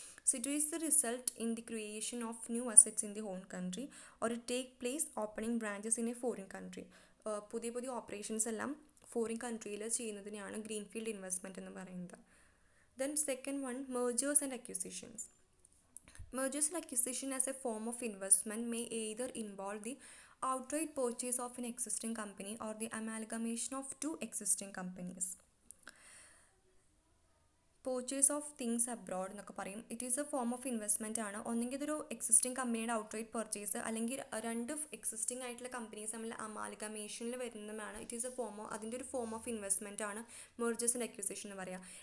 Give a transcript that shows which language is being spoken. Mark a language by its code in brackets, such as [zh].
[en] So it is the result in the creation of new assets in the home country or take place opening branches in a foreign country. [ml] പുതിയ operations എല്ലാം foreign കൺട്രിയിൽ ചെയ്യുന്നതിനെയാണ് greenfield investment എന്ന് പറയുന്നത്. [en] Then second one, mergers and acquisitions. Mergers and acquisition as a form of investment may either involve the outright purchase of an existing company or the amalgamation of 2 existing companies. Purchase of things abroad [ml] എന്നൊക്കെ പറയും. [en] it is a form of investment [ml] ആണ്. ഒന്നെങ്കിൽ ഇതൊരു existing കമ്പനിയുടെ outright purchase, അല്ലെങ്കിൽ 2 existing ആയിട്ടുള്ള companies തമ്മിൽ അമാൽഗമേഷനിൽ വരുന്നതാണ്. ഇറ്റ് ഈസ് എ അതിൻ്റെ ഒരു ഫോം ഓഫ് ഇൻവെസ്റ്റ്മെൻ്റ് ആണ് മെർജേഴ്സ് ആൻഡ് അക്വിസിഷൻ എന്ന് പറയുക.